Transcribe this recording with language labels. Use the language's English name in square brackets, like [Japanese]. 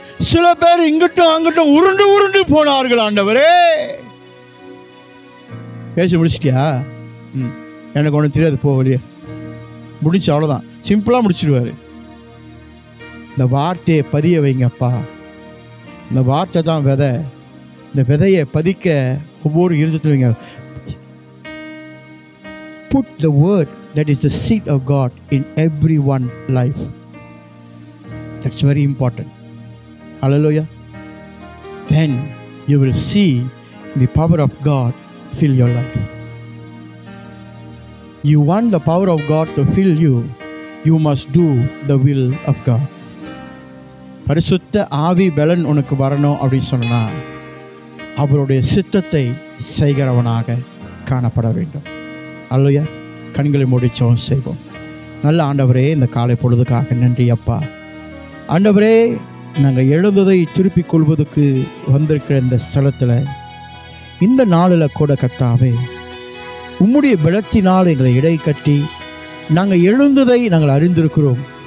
[Tamil] சில பேர் இங்கிட்டும் அங்கிட்டும் உருண்டு போனார்கள். ஆண்டவரே பேசி முடிச்சிட்டியா? எனக்கு ஒன்றும் தெரியாது, போகலையே, முடிச்சு, அவ்வளோதான். சிம்பிளாக முடிச்சிடுவார். இந்த வார்த்தையை பதிய வைங்கப்பா. இந்த வார்த்தை தான் விதை. இந்த விதையை பதிக்க ஒவ்வொரு இருதயத்தில் வைங்க. [English] Put the word that is the seed of God in everyone's life. That's very important. Hallelujah. Then you will see the power of God fill your life. You want the power of God to fill you, you must do the will of God. [Tamil] பரிசுத்த ஆவி பலன் உனக்கு வரணும் அப்படின்னு சொன்னா அவருடைய சித்தத்தை செய்கிறவனாக காணப்பட வேண்டும். அல்லேலூயா. கண்களை மூடிச்சோம் செய்வோம். நல்ல ஆண்டவரே, இந்த காலை பொழுதுக்காக நன்றி அப்பா. ஆண்டவரே, நாங்கள் எழுந்ததை திருப்பிக் கொள்வதற்கு வந்திருக்கிற இந்த ஸ்தலத்தில் இந்த நாளில் கூட கர்த்தாவே உம்முடைய பலத்தினால் எங்களை இடை கட்டி நாங்கள் எழுந்ததை நாங்கள் அறிந்திருக்கிறோம்.